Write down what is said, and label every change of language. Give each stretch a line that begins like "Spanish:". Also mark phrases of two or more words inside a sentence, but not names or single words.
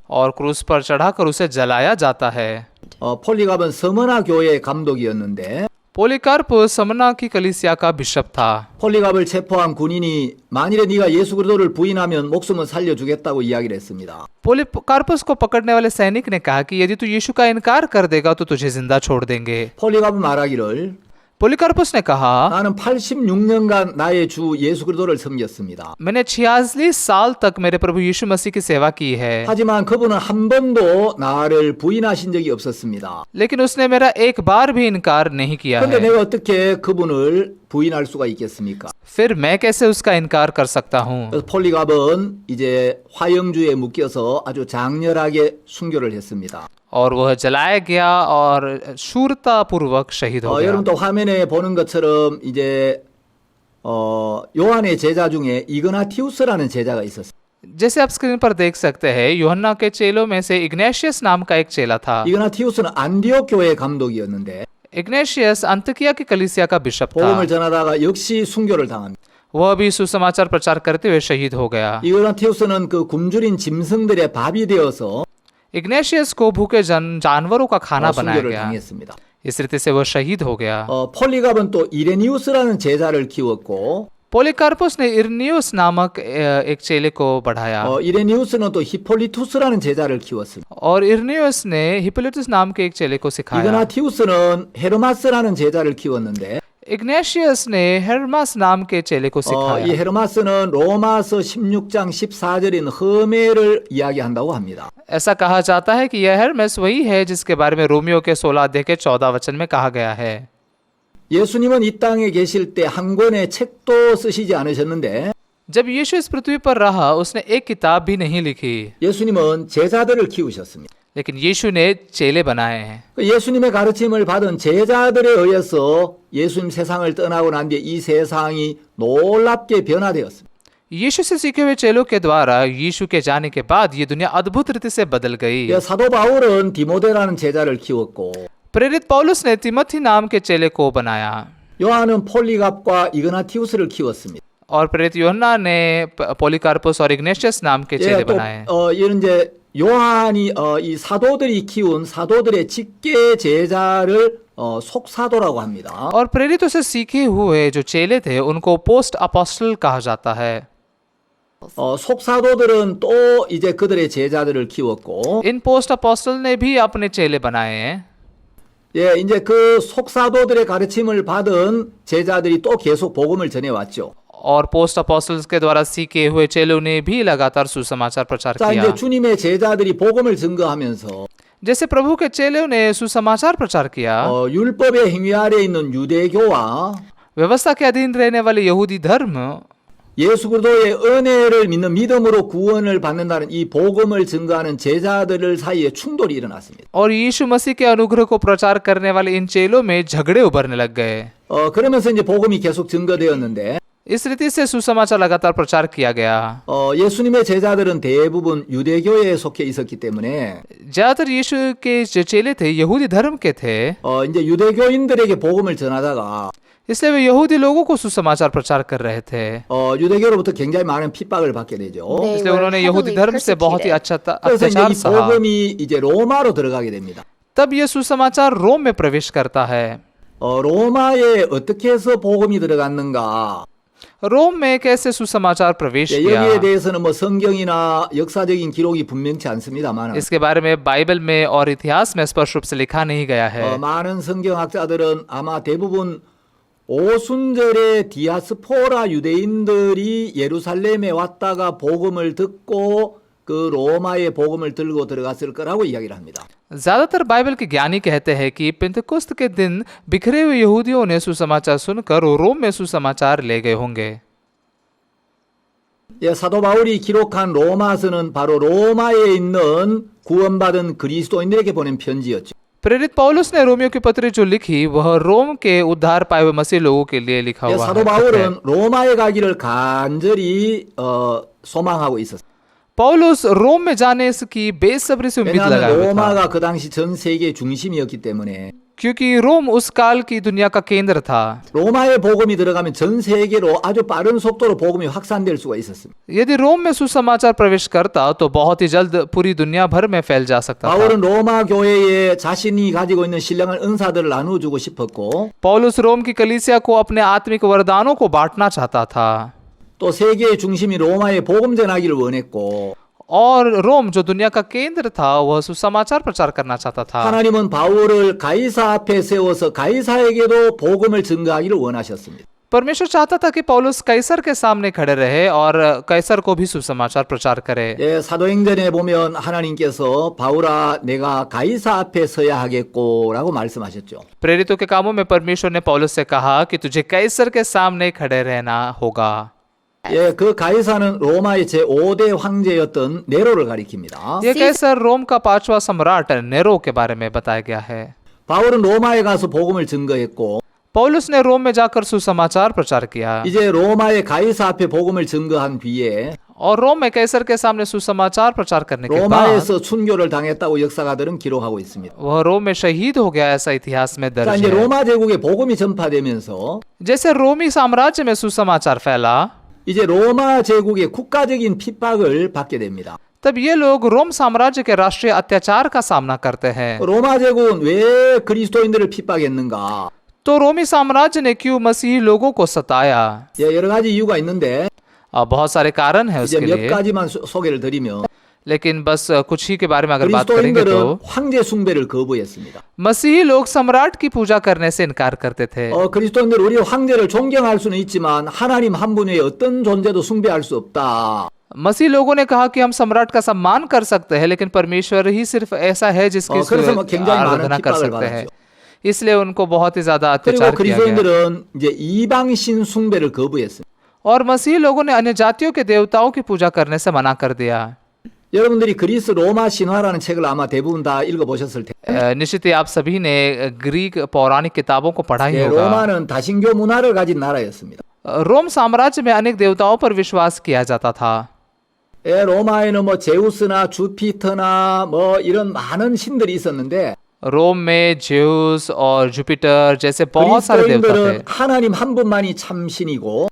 Hindi: और क्रूस पर चढ़ाकर उसे जलाया जाता है।
Korean: 폴리갑은 서머나 교회의 감독이었는데
Hindi: पोलिकार्पस समना की कलीसिया का बिशप था।
Korean: 폴리갑을 체포한 군인이 만일에 네가 예수 그리스도를 부인하면 목숨은 살려주겠다고 이야기를 했습니다.
Hindi: पोलिकार्पस को पकड़ने वाले सैनिक ने कहा कि यदि तू यीशु का इनकार कर देगा तो तुझे जिंदा छोड़ देंगे।
Korean: 폴리갑은 말하기를
Hindi: पोलिकार्पस ने कहा
Korean: 나는 86년간 나의 주 예수 그리스도를 섬겼습니다.
Hindi: मैंने 46 साल तक मेरे प्रभु यीशु मसीह की सेवा की है,
Korean: 하지만 그분은 한 번도 나를 부인하신 적이 없었습니다.
Hindi: लेकिन उसने मेरा एक बार भी इनकार नहीं किया
Korean: 그런데
Hindi: है।
Korean: 내가 어떻게 그분을 부인할 수가 있겠습니까?
Hindi: फिर मैं कैसे उसका इनकार कर सकता हूँ।
Korean: 그래서 폴리갑은 이제 화형주에 묶여서 아주 장렬하게 순교를 했습니다.
Hindi: और वह जलाया गया और शूरता पूर्वक शहीद हो गया।
Korean: 여러분 또 화면에 보는 것처럼 이제 요한의 제자 중에 이그나티우스라는 제자가 있었어요.
Hindi: जैसे आप स्क्रीन पर देख सकते हैं यूहन्ना के चेलों में से इग्नेशियस नाम का एक चेला था।
Korean: 이그나티우스는 안디옥 교회 감독이었는데
Hindi: इग्नेशियस अंतकिया की कलीसिया का बिशप था।
Korean: 복음을 전하다가 역시 순교를 당합니다.
Hindi: वह भी सुसमाचार प्रचार करते हुए शहीद हो गया।
Korean: 이그나티우스는 그 굶주린 짐승들의 밥이 되어서
Hindi: इग्नेशियस को भूखे जानवरों का खाना बनाया
Korean: 순교를
Hindi: गया।
Korean: 당했습니다.
Hindi: इस रीति से वह शहीद हो गया।
Korean: 폴리갑은 또 이레니우스라는 제자를 키웠고
Hindi: पोलिकार्पस ने इरनियुस नामक एक चेले को बढ़ाया
Korean: 이레니우스는 또 히폴리투스라는 제자를 키웠습니다.
Hindi: और इरनियुस ने हिप्पोलिटस नाम के एक चेले को सिखाया।
Korean: 이그나티우스는 헤르마스라는 제자를 키웠는데
Hindi: इग्नेशियस ने हेर्मास नाम के चेले को
Korean: 이
Hindi: सिखाया।
Korean: 헤르마스는 로마서 16장 14절인 허메를 이야기한다고 합니다.
Hindi: ऐसा कहा जाता है कि यह हेर्मेस वही है जिसके बारे में रोमियो के 16 अध्याय के 14 वचन में कहा गया है।
Korean: 예수님은 이 땅에 계실 때 한 권의 책도 쓰시지 않으셨는데
Hindi: जब यीशु इस पृथ्वी पर रहा उसने एक किताब भी नहीं लिखी,
Korean: 예수님은 제자들을 키우셨습니다.
Hindi: लेकिन यीशु ने चेले बनाए हैं।
Korean: 예수님의 가르침을 받은 제자들에 의해서 예수님 세상을 떠나고 난 뒤에 이 세상이 놀랍게 변화되었습니다.
Hindi: यीशु से सीखे हुए चेलों के द्वारा यीशु के जाने के बाद ये दुनिया अद्भुत रीति से बदल गई।
Korean: 사도 바울은 디모데라는 제자를 키웠고
Hindi: प्रेरित पौलुस ने तिमोथी नाम के चेले को बनाया
Korean: 요한은 폴리갑과 이그나티우스를 키웠습니다.
Hindi: और प्रेरित यूहन्ना ने पोलिकार्पस और इग्नेशियस नाम के चेले बनाए।
Korean: 이런 이제 요한이 이 사도들이 키운 사도들의 직계 제자를 속사도라고 합니다.
Hindi: और प्रेरितों से सीखे हुए जो चेले थे उनको
English: post apostle
Hindi: कहा जाता है।
Korean: 속사도들은 또 이제 그들의 제자들을 키웠고
Hindi: इन
English: post apostle
Hindi: ने भी अपने चेले बनाए हैं।
Korean: 예, 이제 그 속사도들의 가르침을 받은 제자들이 또 계속 복음을 전해왔죠.
Hindi: और
English: post apostles
Hindi: के द्वारा सीखे हुए चेलों ने भी लगातार सुसमाचार प्रचार
Korean: 자,
Hindi: किया।
Korean: 이제 주님의 제자들이 복음을 증거하면서
Hindi: जैसे प्रभु के चेलों ने सुसमाचार प्रचार किया,
Korean: 율법의 행위 아래에 있는 유대교와
Hindi: व्यवस्था के अधीन रहने वाले यहूदी धर्म
Korean: 예수 그리스도의 은혜를 믿는 믿음으로 구원을 받는다는 이 복음을 증거하는 제자들 사이에 충돌이 일어났습니다.
Hindi: और यीशु मसीह के अनुग्रह को प्रचार करने वाले इन चेलों में झगड़े उभरने लग गए।
Korean: 그러면서 이제 복음이 계속 증거되었는데
Hindi: इस रीति से सुसमाचार लगातार प्रचार किया गया।
Korean: 예수님의 제자들은 대부분 유대교에 속해 있었기 때문에
Hindi: ज्यादातर यीशु के जो चेले थे यहूदी धर्म के थे,
Korean: 이제 유대교인들에게 복음을 전하다가
Hindi: इसलिए वे यहूदी लोगों को सुसमाचार प्रचार कर रहे थे।
Korean: 유대교로부터 굉장히 많은 핍박을 받게 되죠.
English: They
Hindi: इसलिए
English: were
Hindi: उन्होंने यहूदी
English: heavily
Hindi: धर्म से बहुत ही
English: persecuted.
Korean: 그래서 이제
Hindi: अत्याचार
Korean: 이
Hindi: सहा।
Korean: 복음이 이제 로마로 들어가게 됩니다.
Hindi: तब ये सुसमाचार रोम में प्रवेश करता है।
Korean: 로마에 어떻게 해서 복음이 들어갔는가?
Hindi: रोम में कैसे सुसमाचार प्रवेश
Korean: 여기에
Hindi: किया,
Korean: 대해서는 뭐 성경이나 역사적인 기록이 분명치 않습니다만
Hindi: इसके बारे में बाइबल में और इतिहास में स्पष्ट रूप से लिखा नहीं गया है।
Korean: 많은 성경학자들은 아마 대부분 오순절에 디아스포라 유대인들이 예루살렘에 왔다가 복음을 듣고 그 로마의 복음을 들고 들어갔을 거라고 이야기를 합니다.
Hindi: ज्यादातर बाइबल के ज्ञानी कहते हैं कि पेंतकुस्त के दिन बिखरे हुए यहूदियों ने सुसमाचार सुनकर रोम में सुसमाचार ले गए होंगे।
Korean: 사도 바울이 기록한 로마서는 바로 로마에 있는 구원받은 그리스도인들에게 보낸 편지였죠.
Hindi: प्रेरित पौलुस ने रोमियो की पत्री जो लिखी वह रोम के उद्धार पाए हुए मसीह लोगों के लिए लिखा हुआ
Korean: 사도
Hindi: है।
Korean: 바울은 로마에 가기를 간절히 소망하고 있었어요.
Hindi: पौलुस रोम में जाने की बेसब्री से उम्मीद लगाए
Korean: 왜냐하면
Hindi: हुए था,
Korean: 로마가 그 당시 전 세계의 중심이었기 때문에
Hindi: क्योंकि रोम उस काल की दुनिया का केंद्र था।
Korean: 로마의 복음이 들어가면 전 세계로 아주 빠른 속도로 복음이 확산될 수가 있었습니다.
Hindi: यदि रोम में सुसमाचार प्रवेश करता तो बहुत ही जल्द पूरी दुनिया भर में फैल जा सकता था।
Korean: 바울은 로마 교회에 자신이 가지고 있는 신령한 은사들을 나눠주고 싶었고
Hindi: पौलुस रोम की कलीसिया को अपने आत्मिक वरदानों को बांटना चाहता था,
Korean: 또 세계의 중심이 로마에 복음 전하기를 원했고
Hindi: और रोम जो दुनिया का केंद्र था वह सुसमाचार प्रचार करना चाहता था।
Korean: 하나님은 바울을 가이사 앞에 세워서 가이사에게도 복음을 증거하기를 원하셨습니다.
Hindi: परमेश्वर चाहता था कि पौलुस कैसर के सामने खड़े रहे और कैसर को भी सुसमाचार प्रचार करे।
Korean: 사도행전에 보면 하나님께서 바울아 내가 가이사 앞에 서야 하겠고라고 말씀하셨죠.
Hindi: प्रेरितों के कामों में परमेश्वर ने पौलुस से कहा कि तुझे कैसर के सामने खड़े रहना होगा।
Korean: 그 가이사는 로마의 제5대 황제였던 네로를 가리킵니다.
Hindi: ये कैसर रोम का 5वां सम्राट नेरो के बारे में बताया गया है।
Korean: 바울은 로마에 가서 복음을 증거했고
Hindi: पौलुस ने रोम में जाकर सुसमाचार प्रचार किया
Korean: 이제 로마의 가이사 앞에 복음을 증거한 뒤에
Hindi: और रोम में कैसर के सामने सुसमाचार प्रचार करने के बाद
Korean: 로마에서 순교를 당했다고 역사가들은 기록하고 있습니다.
Hindi: वह रोम में शहीद हो गया, ऐसा इतिहास में
Korean: 자,
Hindi: दर्ज
Korean: 이제
Hindi: है।
Korean: 로마 제국에 복음이 전파되면서
Hindi: जैसे रोमी साम्राज्य में सुसमाचार फैला,
Korean: 이제 로마 제국의 국가적인 핍박을 받게 됩니다.
Hindi: तब ये लोग रोम साम्राज्य के राष्ट्रीय अत्याचार का सामना करते हैं।
Korean: 로마 제국은 왜 그리스도인들을 핍박했는가?
Hindi: तो रोमी साम्राज्य ने क्यों मसीही लोगों को सताया?
Korean: 여러 가지 이유가 있는데
Hindi: बहुत सारे कारण है
Korean: 이제
Hindi: उसके
Korean: 몇
Hindi: लिए,
Korean: 가지만 소개를 드리면
Hindi: लेकिन बस कुछ ही के बारे में अगर बात करेंगे
Korean: 그리스도인들은
Hindi: तो
Korean: 황제 숭배를 거부했습니다.
Hindi: मसीही लोग सम्राट की पूजा करने से इनकार करते थे।
Korean: 그리스도인들 우리 황제를 존경할 수는 있지만 하나님 한 분 외에 어떤 존재도 숭배할 수 없다.
Hindi: मसीह लोगों ने कहा कि हम सम्राट का सम्मान कर सकते हैं, लेकिन परमेश्वर ही सिर्फ ऐसा है जिसकी
Korean: 그래서 뭐 굉장히 많은
Hindi: आराधना कर
Korean: 핍박을
Hindi: सकते हैं।
Korean: 받았죠.
Hindi: इसलिए उनको बहुत ही ज्यादा
Korean: 그리고
Hindi: अत्याचार किया गया।
Korean: 그리스도인들은 이제 이방신 숭배를 거부했습니다.
Hindi: और मसीह लोगों ने अन्य जातियों के देवताओं की पूजा करने से मना कर दिया।
Korean: 여러분들이 그리스 로마 신화라는 책을 아마 대부분 다 읽어보셨을 텐데
Hindi: निश्चित ही आप सभी ने ग्रीक पौराणिक किताबों को पढ़ा ही होगा।
Korean: 로마는 다신교 문화를 가진 나라였습니다.
Hindi: रोम साम्राज्य में अनेक देवताओं पर विश्वास किया जाता था।
Korean: 로마에는 뭐 제우스나 주피터나 뭐 이런 많은 신들이 있었는데
Hindi: रोम में जेउस और जुपिटर जैसे बहुत सारे देवता थे,
Korean: 그리스도인들은 하나님 한 분만이 참 신이고